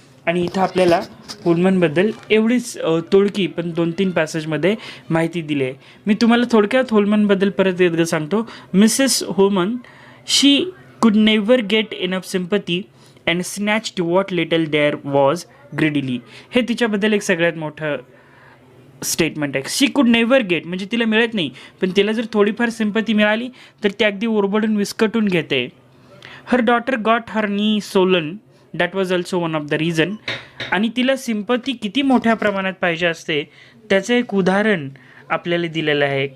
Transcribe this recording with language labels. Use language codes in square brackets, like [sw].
[mr] आणि इथं आपल्याला होल्मनबद्दल एवढीच तोडकी पण 2-3 पॅसेजमध्ये माहिती दिली आहे. मी तुम्हाला थोडक्यात होल्मनबद्दल परत एकदा सांगतो. [en] Mrs Holman, she could never get enough sympathy and snatched what little there was greedily. [mr] हे तिच्याबद्दल एक सगळ्यात मोठं स्टेटमेंट आहे. [en] she could never get [mr] म्हणजे तिला मिळत नाही, पण तिला जर थोडीफार सिंपती मिळाली तर ती अगदी ओरबडून विस्कटून घेते. [en] Her daughter got her knee swollen, that was also one of the reason. [mr] आणि तिला सिंपती किती मोठ्या प्रमाणात पाहिजे असते त्याचं एक उदाहरण आपल्याला दिलेलं आहे.